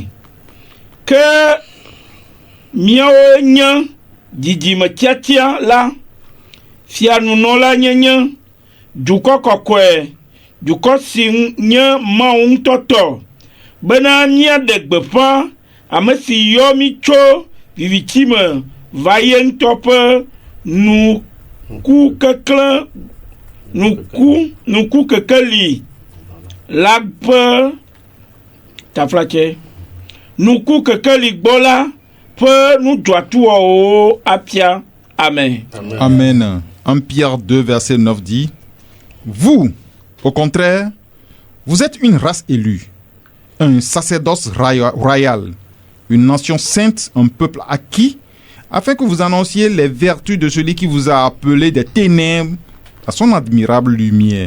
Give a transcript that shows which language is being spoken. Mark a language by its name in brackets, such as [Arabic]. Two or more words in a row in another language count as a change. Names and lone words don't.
[Ewe] Ke miawo nye dzidzime tiatia la, fianunɔla nyenye, dukɔ kɔkɔe, dukɔ si nye Mawu ŋutɔ tɔ, bena míaɖe gbeƒã ame si yɔ mí tso viviti me va ye ŋutɔ ƒe nuku kekeli la ƒe taflatse nuku kekeli gbɔ la ƒe nudzɔatuwɔwo apia. Amen. Amen. [French] 1 Pierre 2, verset 9 dit: Vous, au contraire, vous êtes une race élue, un sacerdoce royal, une nation sainte, un peuple acquis, afin que vous annonciez les vertus de celui qui vous a appelé des ténèbres à son admirable lumière.